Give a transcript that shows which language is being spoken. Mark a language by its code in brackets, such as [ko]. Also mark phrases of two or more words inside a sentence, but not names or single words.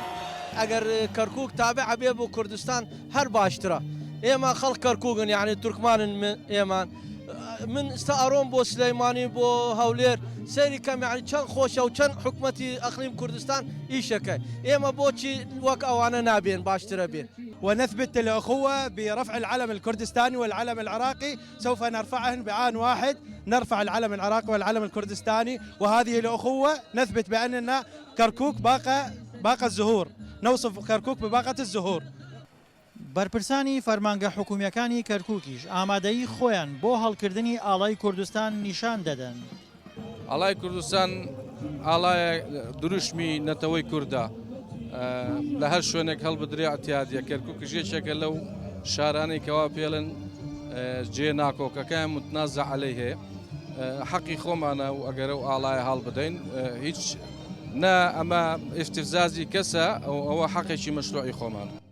[ckb] ئەگەر کەرکووک تابع بێ بۆ کوردستان هەر باشترە. ئێمە خەڵک کەرکووکن یعنی تورکمانن ئێمان من ئستا ئەڕۆم بۆ سلەیمانی بۆ هەولێر سەیری کەم یعنی چەند خۆشە و چەند حکومەتی ئەقلیم کوردستان ئیشەکەی ئێمە بۆچی وەک ئەوانە نابێن باشترە بێن. [ar] ونثبت الأخوة برفع العلم الكردستاني والعلم العراقي سوف نرفعهن بعان واحد نرفع العلم العراقي والعلم الكردستاني وهذه الأخوة نثبت بأننا كركوك باقة الزهور نوصف كركوك بباقة الزهور. [ckb] بەرپرسانی فەرمانگە حکوومیەکانی کەرکووکیش ئامادەیی خۆیان بۆ هەڵکردنی ئاڵای کوردستان نیشان دەدەن. ئاڵای کوردستان ئاڵایە دروشمی نەتەوەی کووردە لە هەر شوێنێک هەڵبدرێ ئەتیادیە کەرکووکیش یەکێکە لەو شارانەی کەوا پێڵن جێ ناکۆکەکەیان [ar] متنازە عەلەی [ckb] هەیە حەقی خۆمانە و ئەگەرە و ئاڵایە هەڵ بدەین هیچ نە ئەمە ئیفتیزازی کەسە ئەوە حەقێکی مەشروعی خۆمان.